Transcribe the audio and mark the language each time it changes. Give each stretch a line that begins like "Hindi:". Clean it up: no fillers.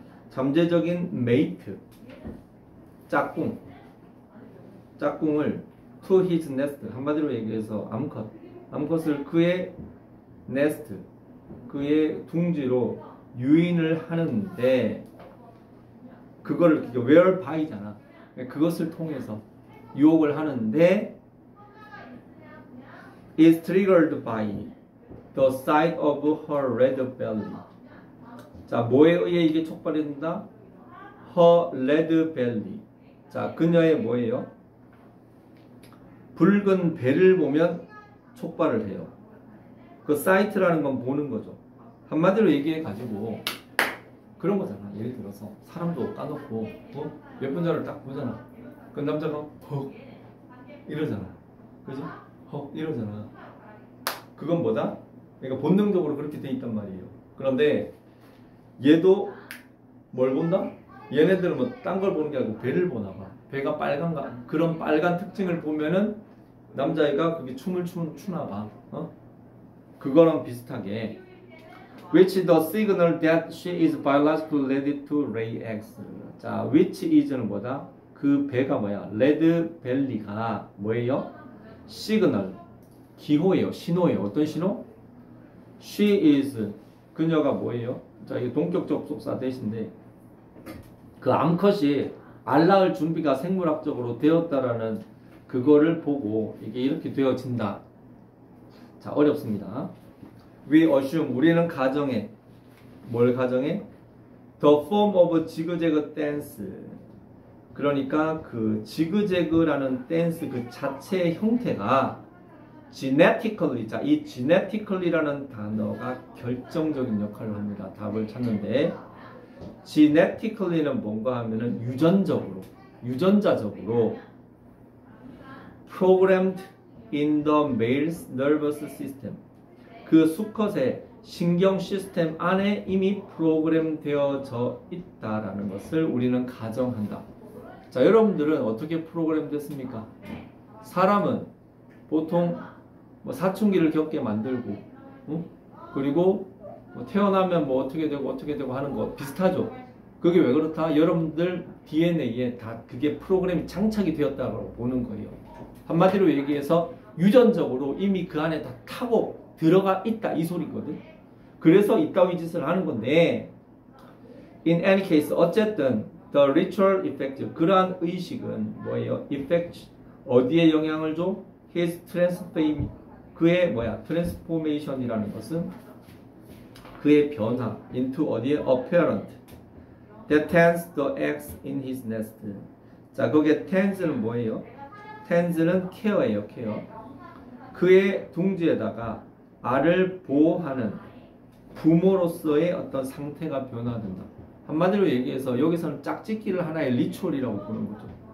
Korean: 잠재적인 mate, 짝꿍, 짝꿍을
English: to his nest.
Korean: 한마디로 얘기해서 암컷을 그의 nest, 그의 둥지로 유인을 하는데 그거를 whereby,잖아. 그것을 통해서 유혹을 하는데
English: is triggered by the sight of her red belly.
Korean: 자, 뭐에 의해 이게 촉발이 된다?
English: her red belly.
Korean: 자, 그녀의 뭐예요? 붉은 배를 보면 촉발을 해요. 그 사이트라는 건 보는 거죠. 한마디로 얘기해 가지고 그런 거잖아. 예를 들어서 사람도 까놓고 예쁜 자를 딱 보잖아. 그 남자가 헉 이러잖아. 그지? 헉 이러잖아. 그건 뭐다? 그러니까 본능적으로 그렇게 돼 있단 말이에요. 그런데 얘도 뭘 본다? 얘네들은 뭐 딴 걸 보는 게 아니고 배를 보나 봐. 배가 빨간가? 그런 빨간 특징을 보면은 남자애가 그게 춤을 추나 봐. 그거랑 비슷하게
English: which the signal that she is biologically ready to lay eggs.
Korean: 자, which is는 뭐다? 그 배가 뭐야? 레드 벨리가 뭐예요? 시그널, 기호예요. 신호예요. 어떤 신호? She is, 그녀가 뭐예요? 자, 이게 동격 접속사 대신데 그 암컷이 알 낳을 준비가 생물학적으로 되었다라는 그거를 보고 이게 이렇게 되어진다. 자, 어렵습니다.
English: We assume,
Korean: 우리는 가정해. 뭘 가정해?
English: The form of
Korean: 지그재그 댄스. 그러니까 그 지그재그라는 댄스 그 자체의 형태가 genetically, 자, 이 genetically라는 단어가 결정적인 역할을 합니다. 답을 찾는데 genetically는 뭔가 하면은 유전자적으로
English: programmed in the male's nervous system.
Korean: 그 수컷의 신경 시스템 안에 이미 프로그램 되어져 있다라는 것을 우리는 가정한다. 자, 여러분들은 어떻게 프로그램 됐습니까? 사람은 보통 뭐 사춘기를 겪게 만들고, 그리고 뭐 태어나면 뭐 어떻게 되고 하는 거 비슷하죠. 그게 왜 그렇다? 여러분들 DNA에 다 그게 프로그램이 장착이 되었다고 보는 거예요. 한마디로 얘기해서 유전적으로 이미 그 안에 다 타고 들어가 있다 이 소리거든. 그래서 이따위 짓을 하는 건데
English: in any case
Korean: 어쨌든
English: the ritual effect
Korean: 그러한 의식은 뭐예요? effect 어디에 영향을 줘?
English: his transform
Korean: 그의 transformation이라는 것은 그의 변화 into 어디에?
English: apparent that tends the eggs in his nest.
Korean: 자, 거기에 tends는 뭐예요? tends는 care예요.
English: care.
Korean: 그의 둥지에다가 알을 보호하는 부모로서의 어떤 상태가 변화된다. 한마디로 얘기해서 여기서는 짝짓기를 하나의 리추얼이라고 보는 거죠.